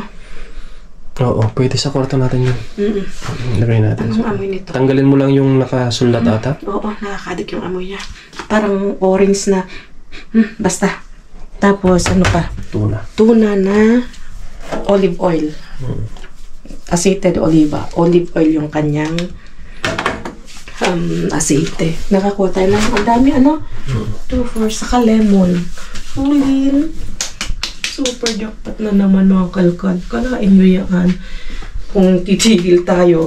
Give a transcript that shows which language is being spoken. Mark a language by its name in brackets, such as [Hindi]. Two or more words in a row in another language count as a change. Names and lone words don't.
[Filipino] Oo, pwede sa kwarto natin yun. Lagay natin. Anong amoy nito? Tanggalin mo lang yung nakasulat ata. Oo, nakakadik yung amoy niya. Parang orange na. Basta. Tapos, ano pa? Tuna. Tuna na [English] olive oil. [Spanish] Aceite de oliva. [English] Olive oil [Filipino] yung kanyang aceite. Nakakuha tayo ng ang dami, ano? 2, 4, saka lemon. Ulin. Super jackpot na naman mga kalkal. Kalain nyo yan. Kung titigil tayo.